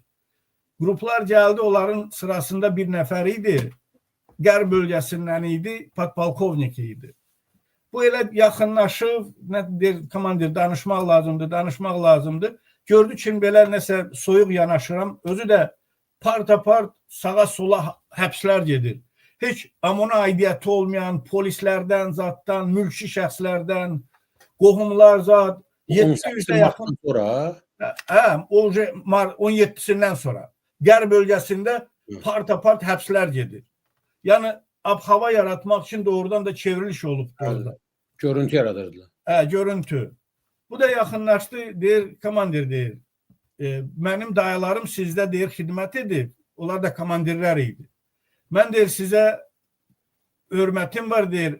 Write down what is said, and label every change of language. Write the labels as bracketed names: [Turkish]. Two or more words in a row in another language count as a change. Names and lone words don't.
[Azerbaijani] Qruplar gəldi, onların sırasında bir nəfər idi. Qərb bölgəsindən idi, podpolkovnik idi. Bu elə yaxınlaşıb, komandir danışmaq lazımdır. Gördü ki, belə nəsə soyuq yanaşıram. Özü də part-apart sağa sola həbslər gedir. Heç amona aidiyyəti olmayan polislərdən, zatdan, mülki şəxslərdən, qohumlar zat, 700-də yaxın. 17-sindən sonra. Qərb bölgəsində part-apart həbslər gedir. Yəni, ab-hava yaratmaq üçün doğrudan da çevriliş olub orada. Görüntü yaradırdılar. Görüntü. Bu da yaxınlaşdı, deyir, komandir deyir. Mənim dayalarım sizdə deyir, xidmət edib. Onlar da komandirlər idi. Mən deyir, sizə hörmətim var deyir.